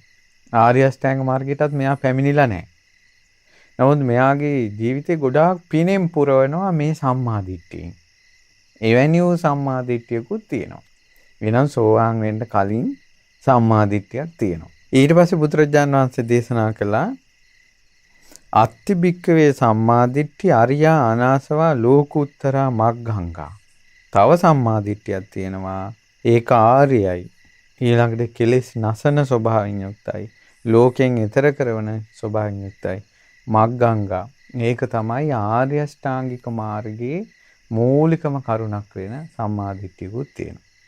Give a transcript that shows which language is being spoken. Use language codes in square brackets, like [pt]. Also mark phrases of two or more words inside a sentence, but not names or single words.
[si] ආර්ය අෂ්ටාංග මාර්ගයටත් මෙයා පැමිණිලා නැහැ. නමුත් මෙයාගේ ජීවිතේ ගොඩාක් පිනෙන් පුරවනවා මේ සම්මාදිට්ඨියෙන්. එවැනි වූ සම්මාදිට්ඨියකුත් තියෙනවා. වෙනම් සෝවාන් වෙන්න කලින් සම්මාදිට්ඨියක් තියෙනවා. ඊට පස්සේ බුදුරජාණන් වහන්සේ දේශනා කළා [pi] අත්ති භික්කවේ සම්මාදිට්ඨි අරියා අනාසවා ලෝකුත්තරා මග්ගංගා. [si] තව සම්මාදිට්ඨියක් තියෙනවා. ඒක ආර්යයි. ඊළඟට කෙලෙස් නසන ස්වභාවයෙන් යුක්තයි. ලෝකයෙන් එතර කරන ස්වභාවයෙන් යුක්තයි. මග්ගංගා. ඒක තමයි ආර්ය අෂ්ටාංගික මාර්ගයේ මූලිකම කරුණක් වෙන සම්මාදිට්ඨියකුත් තියෙනවා.